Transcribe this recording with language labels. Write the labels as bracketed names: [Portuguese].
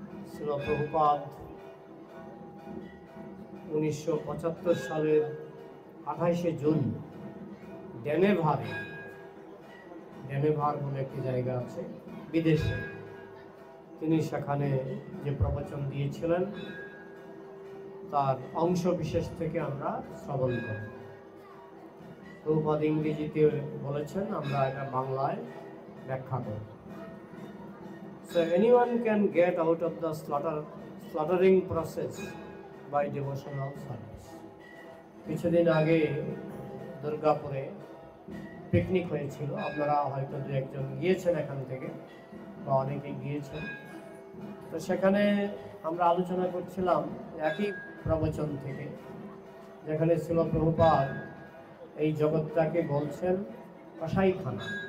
[Bangla] শ্রীল প্রভুপাদ 1975 সালের 28শে জুন ডেনেভার বলে একটি জায়গা আছে বিদেশে, তিনি সেখানে যে প্রবচন দিয়েছিলেন তার অংশ বিশেষ থেকে আমরা শ্রবণ করব। প্রভুপাদ ইংরেজিতে বলেছেন, আমরা এটা বাংলায় ব্যাখ্যা করব। [English] So anyone can get out of the slaughtering process by devotional service. [Bangla] কিছুদিন আগে দুর্গাপুরে পিকনিক হয়েছিল, আপনারা হয়তো দু একজন গিয়েছেন এখান থেকে বা অনেকে গিয়েছেন। তো সেখানে আমরা আলোচনা করছিলাম একই প্রবচন থেকে, যেখানে শ্রীল প্রভুপাদ এই জগৎটাকে বলছেন কসাইখানা।